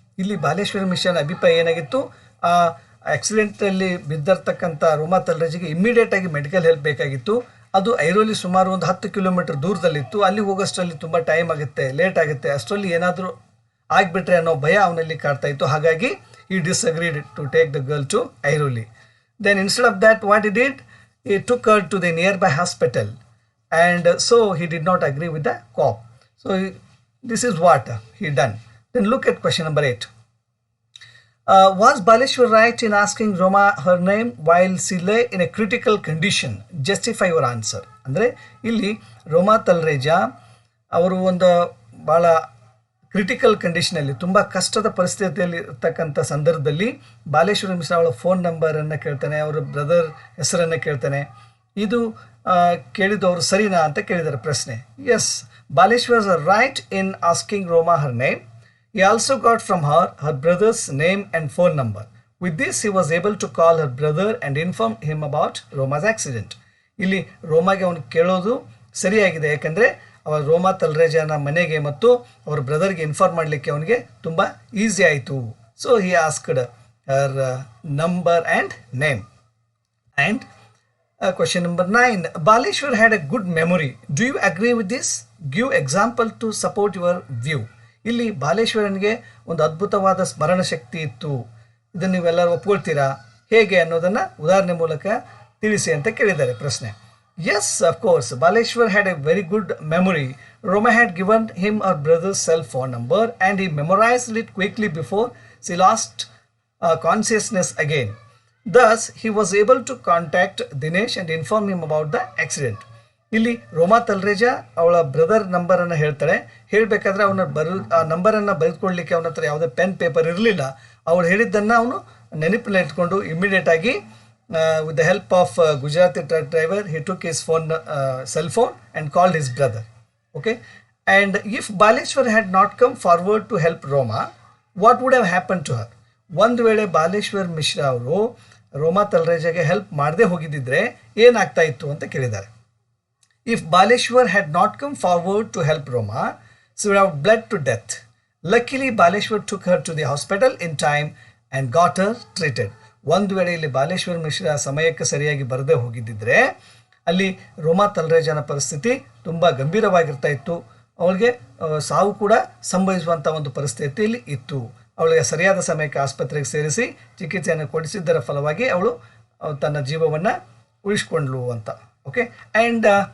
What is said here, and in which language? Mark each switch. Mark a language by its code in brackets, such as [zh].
[kn] ಇಲ್ಲಿ ಬಾಲೇಶ್ವರ್ ಮಿಶ್ರಾನ ಅಭಿಪ್ರಾಯ ಏನಾಗಿತ್ತು, ಆ ಆಕ್ಸಿಡೆಂಟಲ್ಲಿ ಬಿದ್ದಿರ್ತಕ್ಕಂಥ ರೋಮಾ ತಲ್ರೇಜಿಗೆ ಇಮ್ಮಿಡಿಯೇಟಾಗಿ ಮೆಡಿಕಲ್ ಹೆಲ್ಪ್ ಬೇಕಾಗಿತ್ತು. ಅದು ಐರೋಲಿ ಸುಮಾರು ಒಂದು 10 ಕಿಲೋಮೀಟರ್ ದೂರದಲ್ಲಿತ್ತು. ಅಲ್ಲಿ ಹೋಗೋಷ್ಟರಲ್ಲಿ ತುಂಬ ಟೈಮ್ ಆಗುತ್ತೆ, ಲೇಟ್ ಆಗುತ್ತೆ, ಅಷ್ಟರಲ್ಲಿ ಏನಾದರೂ ಆಗಿಬಿಟ್ರೆ ಅನ್ನೋ ಭಯ ಅವನಲ್ಲಿ ಕಾಡ್ತಾ ಇತ್ತು. ಹಾಗಾಗಿ [en] he disagreed to take the girl to Airoli. Then instead of that, what he did, he took her to the nearby hospital, and so he did not agree with the cop. So this is what he done. Then look at question number 8. Was Baleshwar right in asking Rama her name while she lay in a critical condition? Justify your answer. [kn] ಅಂದರೆ ಇಲ್ಲಿ ರೋಮಾ ತಲ್ರೇಜ ಅವರು ಒಂದು ಭಾಳ critical ಕಂಡೀಷನಲ್ಲಿ, ತುಂಬ ಕಷ್ಟದ ಪರಿಸ್ಥಿತಿಯಲ್ಲಿ ಇರ್ತಕ್ಕಂಥ ಸಂದರ್ಭದಲ್ಲಿ ಬಾಲೇಶ್ವರ ಮಿಶ್ರಾ ಅವಳ ಫೋನ್ ನಂಬರನ್ನು ಕೇಳ್ತಾನೆ, ಅವರ ಬ್ರದರ್ ಹೆಸರನ್ನು ಕೇಳ್ತಾನೆ. ಇದು ಕೇಳಿದವರು ಸರಿನಾ ಅಂತ ಕೇಳಿದ್ದಾರೆ ಪ್ರಶ್ನೆ. [en] Yes, Baleshwar right in asking Roma her name. He also got from her her brother's name and phone number. With this, he was able to call her brother and inform him about Roma's accident. [kn] ಇಲ್ಲಿ ರೋಮಾಗೆ ಅವನು ಕೇಳೋದು ಸರಿಯಾಗಿದೆ, ಯಾಕೆಂದರೆ ಅವರ ರೋಮಾ ತಲ್ರೇಜನ ಮನೆಗೆ ಮತ್ತು ಅವರ ಬ್ರದರ್ಗೆ inform ಮಾಡಲಿಕ್ಕೆ ಅವನಿಗೆ ತುಂಬ ಈಸಿ ಆಯಿತು. [en] So he asked her number and name. And question number 9. Baleshwar had a good memory. Do you agree with this? Give example to support your view. [kn] ಇಲ್ಲಿ ಬಾಲೇಶ್ವರನಿಗೆ ಒಂದು ಅದ್ಭುತವಾದ ಸ್ಮರಣ ಶಕ್ತಿ ಇತ್ತು, ಇದನ್ನು ನೀವೆಲ್ಲರೂ ಒಪ್ಕೊಳ್ತೀರಾ, ಹೇಗೆ ಅನ್ನೋದನ್ನು ಉದಾಹರಣೆ ಮೂಲಕ ತಿಳಿಸಿ ಅಂತ ಕೇಳಿದ್ದಾರೆ ಪ್ರಶ್ನೆ. [en] Yes, of course, Baleshwar had a very good memory. Rama had given him her brother's cell phone number and he memorized it quickly before she lost consciousness again. Thus, he was able to contact Dinesh and inform him about the accident. [kn] ಇಲ್ಲಿ ರೋಮಾ ತಲ್ರೇಜ ಅವಳ brother ನಂಬರನ್ನು ಹೇಳ್ತಾಳೆ. ಹೇಳಬೇಕಾದ್ರೆ ಅವನ ಆ ನಂಬರನ್ನು ಬರೆದುಕೊಳ್ಳಲಿಕ್ಕೆ ಅವನ ಹತ್ರ ಯಾವುದೇ ಪೆನ್ ಪೇಪರ್ ಇರಲಿಲ್ಲ. ಅವಳು ಹೇಳಿದ್ದನ್ನು ಅವನು ನೆನಪಿನಲ್ಲಿ ಇಟ್ಕೊಂಡು ಇಮ್ಮಿಡಿಯೇಟಾಗಿ [en] with the help of Gujarati truck driver, he took his cell phone and called his brother. Okay, and if Baleshwar had not come forward to help Roma, what would have happened to her? [kn] ಒಂದು ವೇಳೆ ಬಾಲೇಶ್ವರ್ ಮಿಶ್ರಾ ಅವರು ರೋಮಾ ತಲ್ರೇಜಗೆ help ಮಾಡದೆ ಹೋಗಿದ್ದಿದ್ರೆ ಏನಾಗ್ತಾ ಇತ್ತು ಅಂತ ಕೇಳಿದ್ದಾರೆ. [en] If Baleshwar had not come forward to help Roma, she would have bled to death. Luckily, Baleshwar took her to the hospital in time and got her treated. [kn] ಒಂದು ವೇಳೆ ಇಲ್ಲಿ ಬಾಲೇಶ್ವರ್ ಮಿಶ್ರಾ ಸಮಯಕ್ಕೆ ಸರಿಯಾಗಿ ಬರದೇ ಹೋಗಿದ್ದಿದ್ರೆ ಅಲ್ಲಿ ರೋಮಾ ತಲ್ರೇಜನ ಪರಿಸ್ಥಿತಿ ತುಂಬ ಗಂಭೀರವಾಗಿರ್ತಾ ಇತ್ತು. ಅವಳಿಗೆ ಸಾವು ಕೂಡ ಸಂಭವಿಸುವಂಥ ಒಂದು ಪರಿಸ್ಥಿತಿಯಲ್ಲಿ ಇತ್ತು. ಅವಳಿಗೆ ಸರಿಯಾದ ಸಮಯಕ್ಕೆ ಆಸ್ಪತ್ರೆಗೆ ಸೇರಿಸಿ ಚಿಕಿತ್ಸೆಯನ್ನು ಕೊಡಿಸಿದ್ದರ ಫಲವಾಗಿ ಅವಳು ತನ್ನ ಜೀವವನ್ನು ಉಳಿಸ್ಕೊಂಡ್ಳು ಅಂತ. [en] okay, and